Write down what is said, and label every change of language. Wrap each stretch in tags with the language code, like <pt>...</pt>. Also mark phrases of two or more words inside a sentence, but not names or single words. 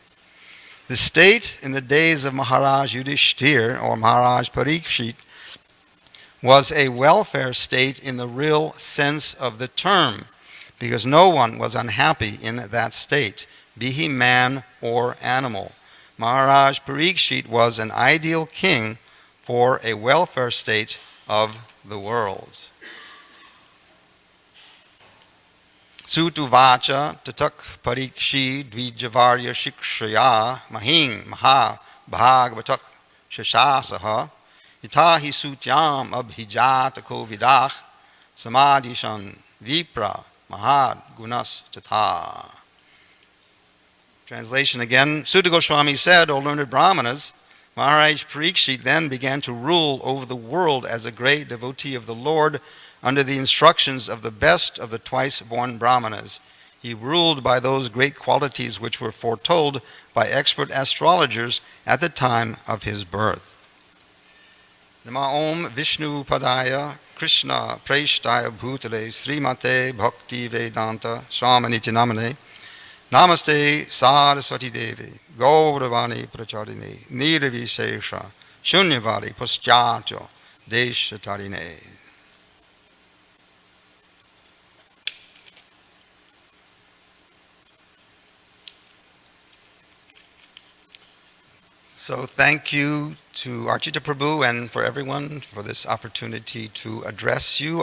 <en>The state in the days of Maharaj Yudhishthir or Maharaj Parikshit was a welfare state in the real sense of the term, because no one was unhappy in that state, be he man or animal. Maharaj Parikshit was an ideal king for a welfare state of the world.</en> <sa>Sutuvacha tatak parikshi dvijavarya shikshaya mahing maha bhagavatak shashasaha itahi sutyam abhijatako vidach samadhishan vipra mahad gunas tata.</sa> <en>Translation again. Sutta Goswami said, O learned Brahmanas, Maharaj Parikshit then began to rule over the world as a great devotee of the Lord under the instructions of the best of the twice-born Brahmanas. He ruled by those great qualities which were foretold by expert astrologers at the time of his birth.</en> <sa>Nama Om Vishnu Padaya Krishna Preshtaya Bhutale Srimate Bhakti Vedanta Swaminiti Namane Namaste Saraswati Devi Gauravani Pracharini Nirvishesha Shunyavadi Paschatya Deshatarine.</sa> <en>So thank you to Archita Prabhu and for everyone for this opportunity to address you.</en>